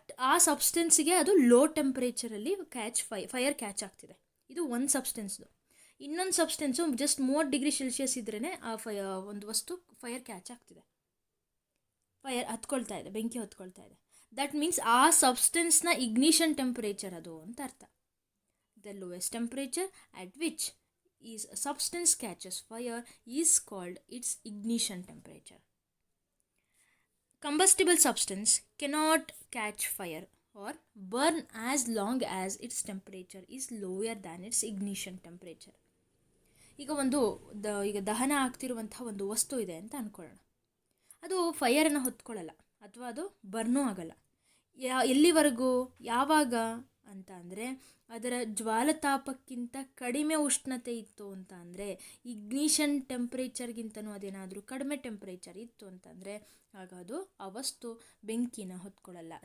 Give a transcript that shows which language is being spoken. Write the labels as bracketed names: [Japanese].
[Kannada] ಆ ಸಬ್ಸ್ಟೆನ್ಸಿಗೆ ಅದು low ಟೆಂಪರೇಚರಲ್ಲಿ fire catch ಆಗ್ತಿದೆ. ಇದು ಒಂದು ಸಬ್ಸ್ಟೆನ್ಸ್ದು. ಇನ್ನೊಂದು ಸಬ್ಸ್ಟೆನ್ಸು ಜಸ್ಟ್ 30 ಡಿಗ್ರಿ ಸೆಲ್ಸಿಯಸ್ ಇದ್ರೇ ಆ ಒಂದು ವಸ್ತು ಫೈರ್ ಕ್ಯಾಚ್ ಆಗ್ತಿದೆ, ಫೈರ್ ಹತ್ಕೊಳ್ತಾ ಇದೆ, ಬೆಂಕಿ ಹೊತ್ಕೊಳ್ತಾ ಇದೆ. [English] that means [Kannada] ಆ ಸಬ್ಸ್ಟೆನ್ಸ್ನ ಇಗ್ನಿಷನ್ ಟೆಂಪರೇಚರ್ ಅದು ಅಂತ ಅರ್ಥ. [English] The lowest temperature at which is a substance catches fire is called its ignition temperature. Combustible substance cannot catch fire or burn as long as its temperature is lower than its ignition temperature. [Kannada] ಈಗ ದಹನ ಆಗ್ತಿರುವಂತಹ ಒಂದು ವಸ್ತು ಇದೆ ಅಂತ ಅಂದ್ಕೊಳ್ಳೋಣ. ಅದು ಫೈರನ್ನು ಹೊತ್ಕೊಳ್ಳಲ್ಲ ಅಥವಾ ಅದು ಬರ್ನೂ ಆಗಲ್ಲ. ಎಲ್ಲಿವರೆಗೂ, ಯಾವಾಗ ಅಂತ ಅಂದರೆ ಅದರ ಜ್ವಾಲತಾಪಕ್ಕಿಂತ ಕಡಿಮೆ ಉಷ್ಣತೆ ಇತ್ತು ಅಂತ ಅಂದರೆ, ಇಗ್ನಿಷನ್ ಟೆಂಪ್ರೇಚರ್ಗಿಂತನೂ ಅದೇನಾದರೂ ಕಡಿಮೆ ಟೆಂಪ್ರೇಚರ್ ಇತ್ತು ಅಂತಂದರೆ ಆಗ ಅದು ಆ ವಸ್ತು ಬೆಂಕಿನ ಹೊತ್ಕೊಳ್ಳಲ್ಲ.